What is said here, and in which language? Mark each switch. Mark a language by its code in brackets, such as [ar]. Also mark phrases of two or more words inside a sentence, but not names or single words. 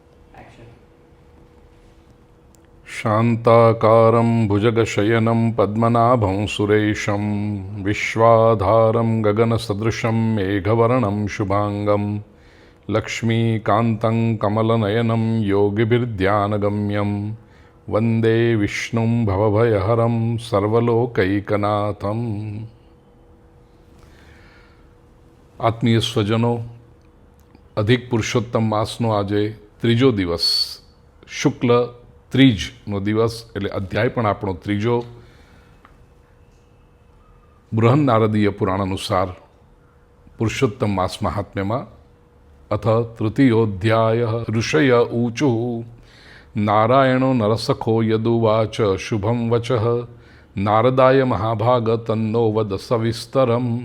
[sa] शान्ताकारं भुजगशयनं पद्मनाभं सुरेशं विश्वाधारं गगनसदृशं मेघवर्णं शुभांगं लक्ष्मीकान्तं कमलनयनं योगिभिर्ध्यानगम्यं वन्दे विष्णुं भवभयहरं सर्वलोकैकनाथम्। [gu] આત્મીય સ્વજનો, અધિક પુરુષોત્તમ માસનો આજે ત્રીજો દિવસ, શુક્લ ત્રીજનો દિવસ, એટલે અધ્યાય પણ આપણો ત્રીજો. બૃહન નારદીય પુરાણ અનુસાર પુરુષોત્તમ માસ મહાત્મ્યમાં [sa] अथ तृतीयोध्याय ऋषय ऊचुः नारायणो नरसखो यदुवाच शुभम् वचः नारदाय महाभाग तन्नो वद सविस्तरम्.